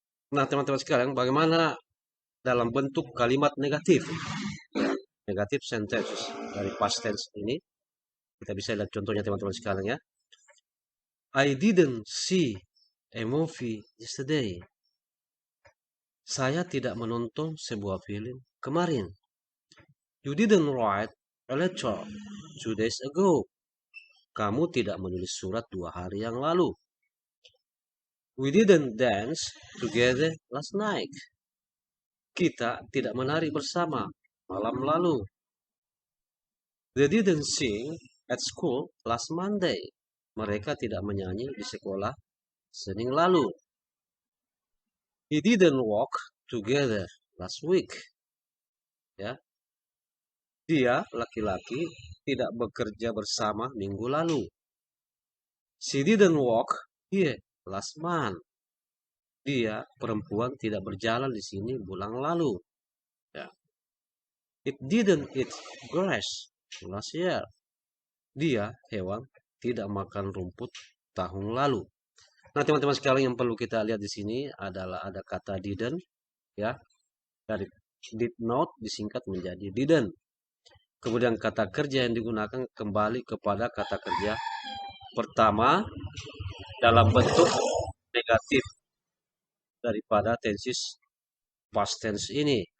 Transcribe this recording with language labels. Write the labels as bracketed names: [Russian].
[Indonesian] Nah, teman-teman sekalian, bagaimana dalam bentuk kalimat negatif? Negatif sentences dari past tense ini. Kita bisa lihat contohnya teman-teman sekalian ya. [English] I didn't see a movie yesterday. [Indonesian] Saya tidak menonton sebuah film kemarin. [English] You didn't write a letter 2 days ago. [Indonesian] Kamu tidak menulis surat 2 hari yang lalu. [English] We didn't dance together last night. [Indonesian] Kita tidak menari bersama malam lalu. [English] They didn't sing at school last Monday. [Indonesian] mereka tidak menyanyi di sekolah Senin lalu. [English] He didn't walk together last week. [Indonesian] Ya, dia laki-laki tidak bekerja bersama minggu lalu. [English] She didn't walk here last month. [Indonesian] Dia perempuan tidak berjalan di sini bulan lalu. Ya. [English] It didn't eat grass last year. [Indonesian] Dia hewan tidak makan rumput tahun lalu. Nah, teman-teman sekalian, yang perlu kita lihat di sini adalah ada kata didn't, ya. Dari did not disingkat menjadi didn't. Kemudian kata kerja yang digunakan kembali kepada kata kerja pertama dalam bentuk negatif daripada tenses past tense ini.